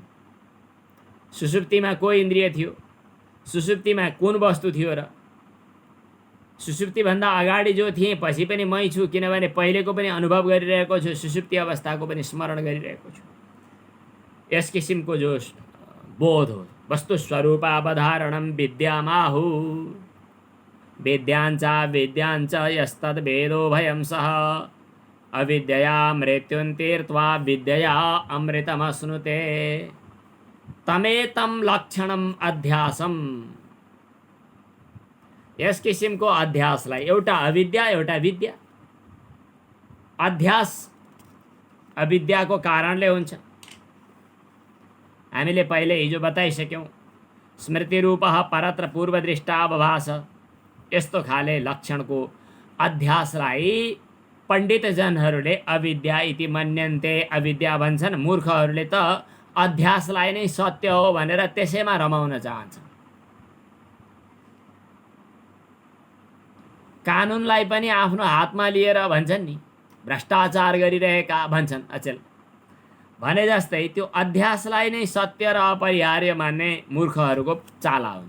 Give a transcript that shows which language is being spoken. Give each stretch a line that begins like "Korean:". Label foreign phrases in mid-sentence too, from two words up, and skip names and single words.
Nepali: सुसुप्तिमा कोही इन्द्रिय थियो, सुसुप्तिमा कुन वस्तु थियो र? सुसुप्तिभन्दा अगाडि जो थिएँ पछि पनि मै छु, किनभने पहिलेको पनि अनुभव गरिरहेको छु, सुसुप्ति अवस्थाको पनि स्मरण गरिरहेको छु। यस किसिमको जो बोध हो,
Sanskrit: वस्तु स्वरूपावधारणं विद्यामाहु, विद्यांचा विद्यांच यस्तद् वेदो भयं सः, अविद्यया मृत्युं तीर्त्वा विद्यया अमृतमश्नुते, तमेतं लक्षणम् अध्यासम।
Nepali: यस किसिमको अध्यासलाई एउटा अविद्या एउटा विद्या। अध्यास अविद्याको कारणले हुन्छ। हामीले पहिले हिजो बताइसक्यौँ,
Sanskrit: स्मृतिरूपः परत्र पूर्वदृष्टावभास।
Nepali: यस्तो खाले लक्षणको अध्यासलाई पण्डितजनहरूले
Sanskrit: अविद्या इति मन्यन्ते,
Nepali: अविद्या भन्छन्। मूर्खहरूले त अध्यासलाई नै सत्य हो भनेर त्यसैमा रमाउन चाहन्छ। कानुनलाई पनि आफ्नो हातमा लिएर भन्छन् नि, भ्रष्टाचार गरिरहेका भन्छन् अचेल। भने जस्तै त्यो अध्यासलाई नै सत्य र अपरिहार्य मान्ने मूर्खहरूको चाला हुन्छ।